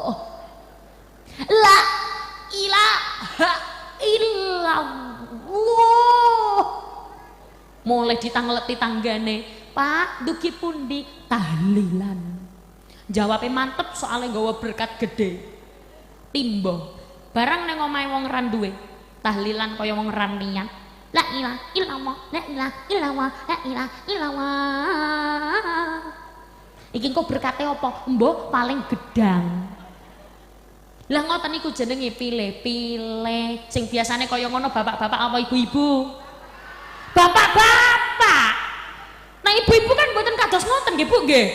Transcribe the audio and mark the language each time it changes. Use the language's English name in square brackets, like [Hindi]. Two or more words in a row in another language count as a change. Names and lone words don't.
[Arabic] La ilaha illallah. [Javanese] Mulai ditangleti tanggane, Pak, dugi pundi? Tahlilan. Jawabnya mantep soalnya nggawa berkat gede. Timbo. Barang neng omahe wong ran duwe tahlilan kaya wong ran niat. [Arabic] La ilaha illallah, la ilaha illallah, la ilaha illallah. [Javanese] Iki kok berkate apa? Mbok paling gedang. Lah ngoten niku jenenge pilih-pilih. Sing biasane kaya ngono bapak-bapak apa ibu-ibu? Bapak-bapak. Nah ibu-ibu kan mboten kados ngoten nggih Bu nggih.